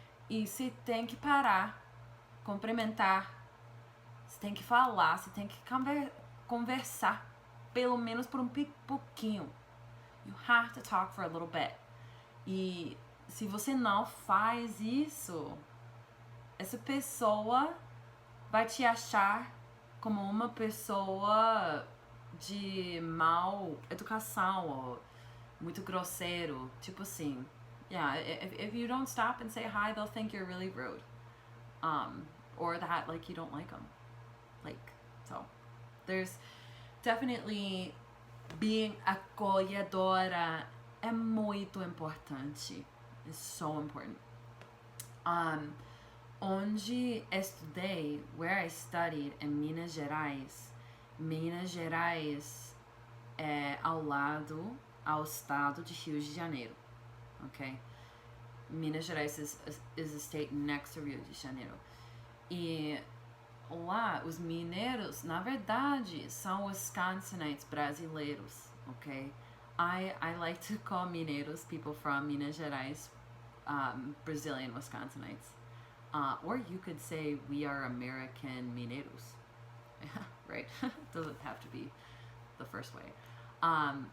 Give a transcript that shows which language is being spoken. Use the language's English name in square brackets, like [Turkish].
[Portuguese] E você tem que parar, cumprimentar, você tem que falar, você tem que conversar, pelo menos por um pouquinho. [English] You have to talk for a little bit. [Portuguese] E se você não faz isso, essa pessoa vai te achar como uma pessoa de mal educação ou muito grosseiro, tipo assim. [English] Yeah, if you don't stop and say hi, they'll think you're really rude. Or that like you don't like them. Like, There's definitely being [Portuguese] acolhedora é muito importante. [English] It's so important. [Portuguese] Onde estudei, [English] where I studied in Minas Gerais. [Portuguese] Minas Gerais é ao estado de Rio de Janeiro, ok? [English] Minas Gerais is a state next to Rio de Janeiro. [Portuguese] E lá, os mineiros, na verdade, são Wisconsinites brasileiros, ok? [English] I like to call mineiros, people from Minas Gerais, Brazilian Wisconsinites. Or you could say we are American mineiros. Right? Doesn't have to be the first way.